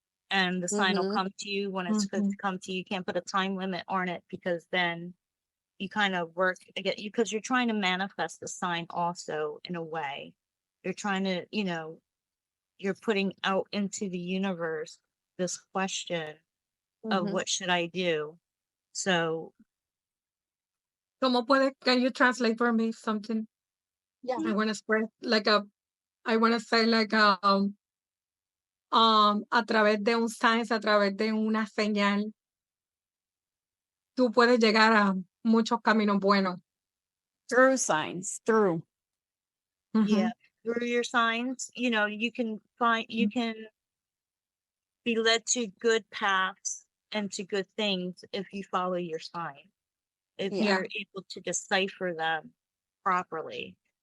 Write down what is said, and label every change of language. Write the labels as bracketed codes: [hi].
[en] And the sign will come to you when it's supposed to come to you. You can't put a time limit on it, because then you kind of work again, because you're trying to manifest the sign also in a way. You're trying to, you know, you're putting out into the universe this question of what should I do? So [es] ¿cómo puede, [en] can you translate for me something? yeah. I want to express I want to say [es] a través de un signs, a través de una señal, tú puedes llegar a muchos caminos buenos. [en] Through signs, through. yeah, through your signs, you know, you can be led to good paths and to good things if you follow your sign, if Yeah. you're able to decipher them properly.